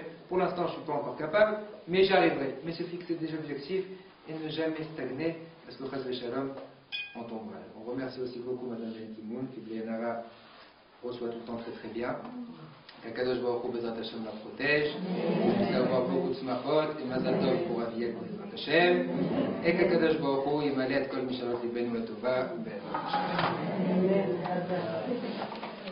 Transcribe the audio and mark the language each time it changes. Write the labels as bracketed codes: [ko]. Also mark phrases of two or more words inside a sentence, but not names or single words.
[fr] Pour l'instant je ne suis pas encore capable, mais j'y arriverai. Mais se fixer des objectifs et ne jamais stagner, parce que [he] חס ושלום, [fr] on tombe mal. On remercie aussi beaucoup Madame Benitimoun, qui Blénara reçoit tout le temps très très bien. Qu' [he] הקדוש ברוך הוא בעזרת השם [fr] la protège, qu'il puisse avoir beaucoup de smachot et [he] מזל טוב [fr] pour Aviel [he] בעזרת השם, [fr] et qu' [he] הקדוש ברוך הוא ימלא את כל משאלות ליבנו לטובה בעזרת השם.